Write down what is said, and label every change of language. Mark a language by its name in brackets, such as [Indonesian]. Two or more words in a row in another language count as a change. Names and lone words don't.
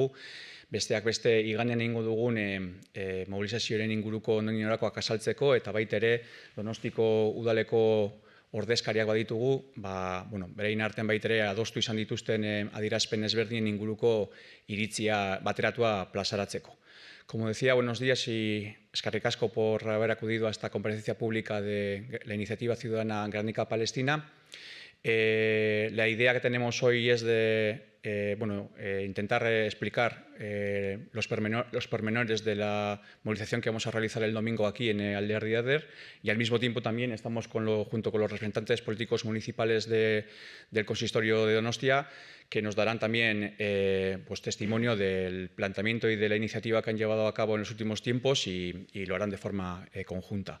[Basque] Besteak beste, iganean egingo dugun mobilizazioaren inguruko ondorioak azaltzeko, eta baita ere, Donostiko udaleko ordezkariak baditugu, berein artean baita ere adostu izan dituzten adierazpen ezberdinen inguruko iritzia bateratua plazaratzeko. [Spanish] Como decía, buenos días y [Basque] eskerrik asko [Spanish] por haber acudido a esta comparecencia pública de la iniciativa ciudadana Gernika-Palestina. La idea que tenemos hoy es de intentar explicar los pormenores de la movilización que vamos a realizar el domingo aquí en Alderdi Eder, y al mismo tiempo también estamos junto con los representantes políticos municipales del consistorio de Donostia, que nos darán también testimonio del planteamiento y de la iniciativa que han llevado a cabo en los últimos tiempos y lo harán de forma conjunta.